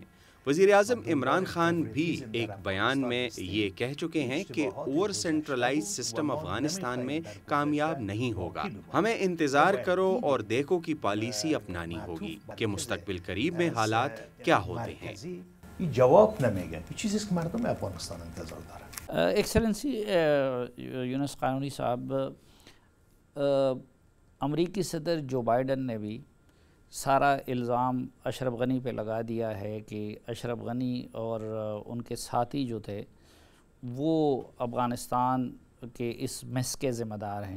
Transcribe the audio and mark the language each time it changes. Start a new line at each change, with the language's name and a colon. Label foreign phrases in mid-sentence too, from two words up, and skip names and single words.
Urdu: وزیر اعظم عمران خان بھی ایک بیان میں یہ کہہ چکے ہیں کہ
English: over centralize system
Urdu: افغانستان میں کامیاب نہیں ہوگا۔ ہمیں انتظار کرو اور دیکھو کی پالیسی اپنانی ہوگی کہ مستقبل قریب میں حالات کیا ہوتے ہیں۔
Persian: این جواب نمیگه، این چیزی است که مردم افغانستان انتظار دارن.
Urdu: ایکسلنسی یونس قانونی صاحب، امریکی صدر جو بائیڈن نے بھی سارا الزام اشرف غنی پہ لگا دیا ہے کہ اشرف غنی اور ان کے ساتھی جو تھے وہ افغانستان کے اس میس کے ذمہ دار ہیں۔